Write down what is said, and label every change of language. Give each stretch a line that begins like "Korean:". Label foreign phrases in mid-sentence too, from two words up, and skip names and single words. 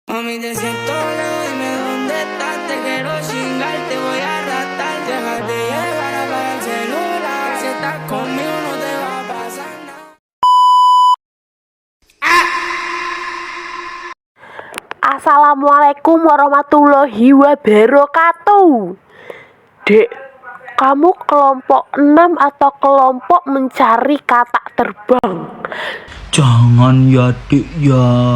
Spanish: Mami, te siento lejos, dime dónde estás. Te quiero chingar, te voy a arrastrar. Déjate llevar, apaga el celular. Si estás conmigo no te va a pasar nada.
Arabic: السلام عليكم ورحمة الله وبركاته.
Indonesian: Dek, kamu kelompok 6 atau kelompok mencari katak terbang? Jangan ya Dek ya.